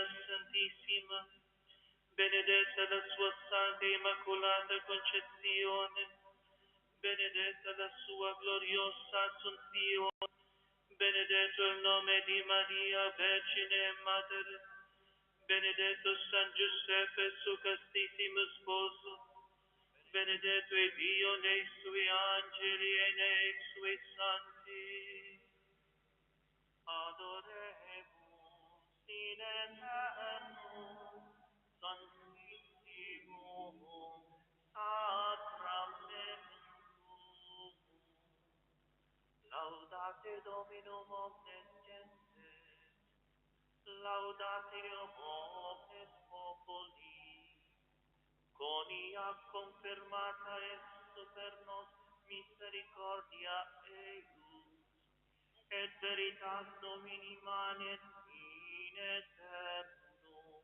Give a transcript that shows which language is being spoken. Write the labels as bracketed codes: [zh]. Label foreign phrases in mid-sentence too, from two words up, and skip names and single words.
[it] Santissima, benedetta la sua Santa Immacolata Concezione, benedetta la sua gloriosa Assunzione, benedetto il nome di Maria Vergine e Madre, benedetto San Giuseppe suo castissimo sposo, benedetto è Dio nei suoi angeli e nei suoi santi. [la] Adoremus in eternum sanctissimum sacramentum. Laudate Dominum omnes gentes, laudate omnes populi, conia confermata est super nos misericordia eius, et veritas Domini manet in eternum.